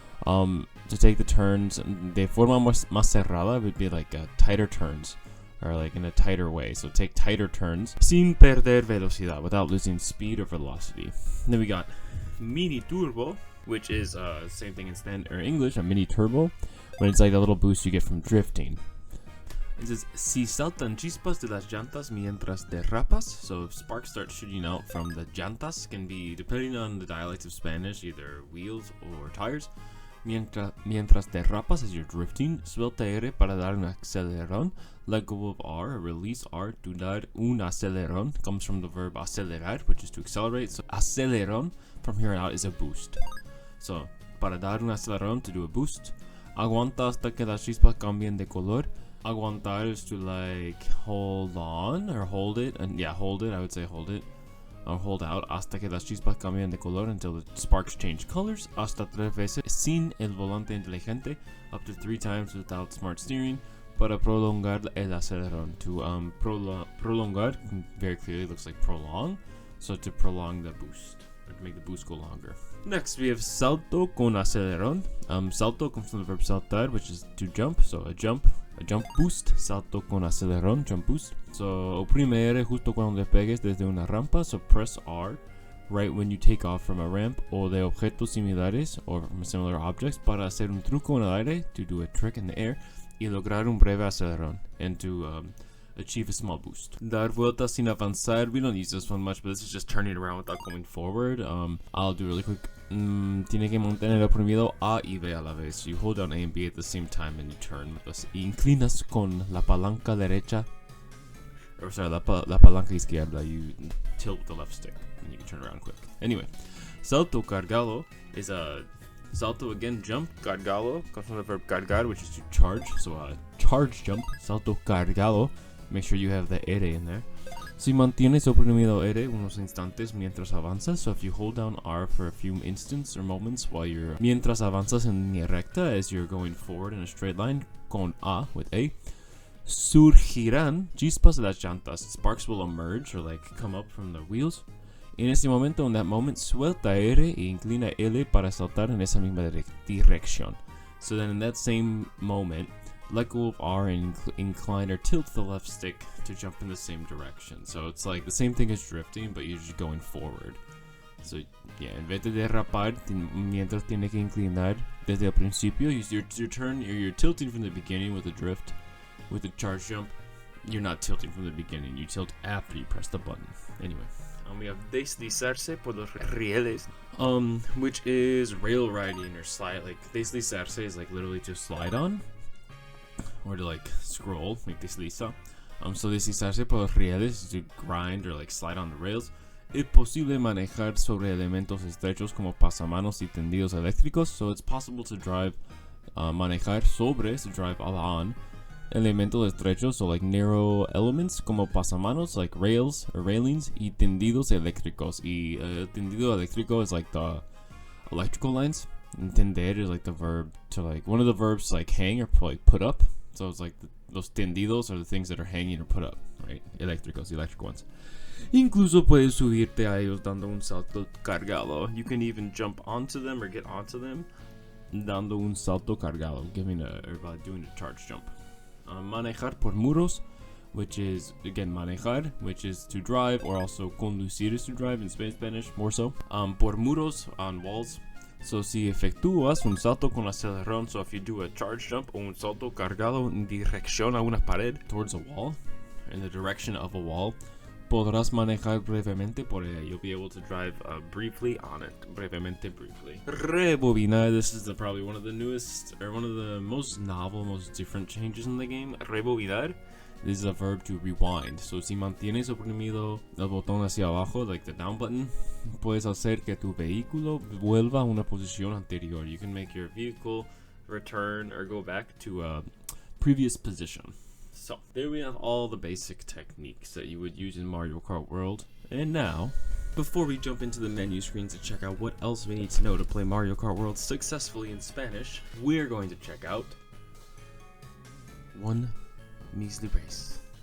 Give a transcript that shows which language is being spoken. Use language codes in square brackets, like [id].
[en] To take the turns [es] de forma más cerrada [en] would be like tighter turns, or like in a tighter way. So take tighter turns [es] sin perder velocidad, [en] without losing speed or velocity. Then we got mini turbo, which is same thing in standard or English, a mini turbo, when it's like a little boost you get from drifting. It says, [es] si saltan chispas de las llantas mientras derrapas. [en] So if sparks start shooting out from the llantas, can be, depending on the dialects of Spanish, either wheels or tires. [es] Mientras derrapas, [en] as you're drifting, [es] suelta R para dar un acelerón. [en] Let go of R, release R to [es] dar un acelerón. [en] Comes from the verb acelerar, which is to accelerate. So acelerón from here on out is a boost. So [es] para dar un acelerón, [en] to do a boost. [es] Aguanta hasta que las chispas cambien de color. [en] Aguantar is to like hold on or hold it, and hold it. I would say hold it. Or hold out [es] hasta que las chispas cambian de color, [en] until the sparks change colors. [es] Hasta 3 veces sin el volante inteligente, [en] up to 3 times without smart steering. [es] Para prolongar el acelerón, [en] to prolongar very clearly looks like prolong, so to prolong the boost, or to make the boost go longer. Next we have salto con acelerón. Salto comes from the verb saltar, which is to jump, so a jump boost. Salto con acelerón, jump boost. So [es] oprime R justo cuando despegues desde una rampa, [en] so press R right when you take off from a ramp [es] o de objetos similares, [en] or from similar objects, [es] para hacer un truco en el aire, [en] to do a trick in the air, [es] y lograr un breve acelerón, [en] and to achieve a small boost. [es] Dar vueltas sin avanzar, [en] we don't use this one much, but this is just turning around without going forward. I'll do really quick. [es] Tiene que mantener oprimido A y B a la vez. [en] So you hold down A and B at the same time and you turn. [es] Inclinas con la palanca derecha. [en] Or sorry, [es] la palanca izquierda. [en] You tilt with the left stick and you can turn around quick. Anyway, salto cargado is a salto again, jump. Cargado comes from the verb cargar, which is to charge. So charge jump, salto cargado. Make sure you have the R in there. [es] Si mantienes oprimido R unos instantes mientras avanzas, [en] so if you hold down R for a few instants or moments while you're [es] mientras avanzas en línea recta, [en] as you're going forward in a straight line, [es] con A, [en] with A, [es] surgirán chispas de las llantas. [en] Sparks will emerge, or like come up from the wheels. [es] En ese momento, [en] in that moment, [es] suelta R y inclina L para saltar en esa misma dirección. [en] So then in that same moment, let go of R and incline or tilt the left stick to jump in the same direction. So it's like the same thing as drifting, but you're just going forward. So [es] Yeah, en vez de derrapar, mientras tiene que inclinar desde el principio, [en] your turn, you're tilting from the beginning with a drift. With a charge jump, you're not tilting from the beginning, you tilt after you press the button. Anyway, we have [es] deslizarse por los rieles, [en] which is rail riding or slide. Like, deslizarse is like literally to slide on, or to like scroll, like desliza. So [es] deslizarse por los rieles [en] is to grind or like slide on the rails. [es] Es posible manejar sobre elementos estrechos como pasamanos y tendidos eléctricos. [en] So it's possible to drive, [es] manejar sobre, [en] to drive on [es] elementos estrechos, [en] so like narrow elements [es] como pasamanos, [en] like rails or railings, [es] y tendidos eléctricos. [en] Y tendido eléctrico is like the electrical lines. And tender is like the verb to like, one of the verbs to like hang or like put up. So it's like los tendidos are the things that are hanging or put up, right? Eléctricos, the electric ones. [es] Incluso puedes subirte a ellos dando un salto cargado. [en] You can even jump onto them or get onto them [es] dando un salto cargado, [en] doing a charge jump. Manejar por muros, which is again manejar, which is to drive, or also conducir is to drive in Spanish more so. [es] Por muros, [en] on walls. [es] So si efectúas un salto con acelerón, [en] so if you do a charge jump [es] o un salto cargado en dirección a una pared, [en] towards a wall, in the direction of a wall, [es] podrás manejar brevemente por ella. [en] You'll be able to drive briefly on it. Brevemente, briefly. Rebobinar. This is probably one of the newest, or one of the most novel, most different changes in the game. Rebobinar. This is a verb to rewind. [es] So si mantienes oprimido el botón hacia abajo, [en] like the down button, [es] puedes hacer que tu vehículo vuelva a una posición anterior. [en] You can make your vehicle return or go back to a previous position. So, there we have all the basic techniques that you would use in Mario Kart World. And now, before we jump into the menu screen to check out what else we need to know to play Mario Kart World successfully in Spanish, we're going to check out one measly race.